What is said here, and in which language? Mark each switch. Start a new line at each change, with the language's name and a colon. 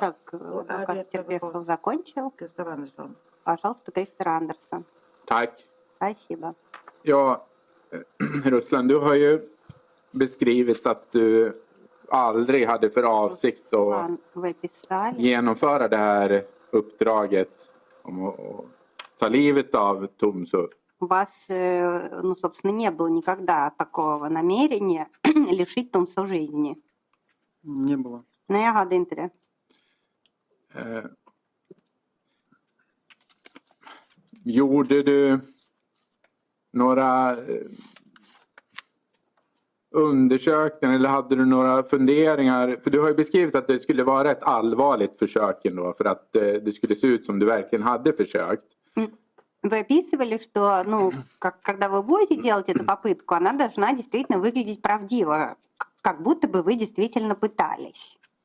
Russian: Так, адвокат Терпешев закончил. Gustav Andersson. Пожалуйста, Кристофер Андерсон.
Swedish: Tack.
Russian: Спасибо.
Swedish: Ja, Ruslan, du har ju beskrivit att du aldrig hade för avsikt att
Russian: Вы писали,
Swedish: genomföra det här uppdraget om att ta livet av Tomso.
Russian: у вас, ну, собственно, не было никогда такого намерения лишить Томсо жизни. Не было.
Swedish: Nej, jag hade inte det. Gjorde du några undersökningar eller hade du några funderingar? För du har ju beskrivit att det skulle vara ett allvarligt försök ändå för att det skulle se ut som du verkligen hade försökt.
Russian: Вы описывали, что, ну, когда вы будете делать эту попытку, она должна действительно выглядеть правдиво, как будто бы вы действительно пытались.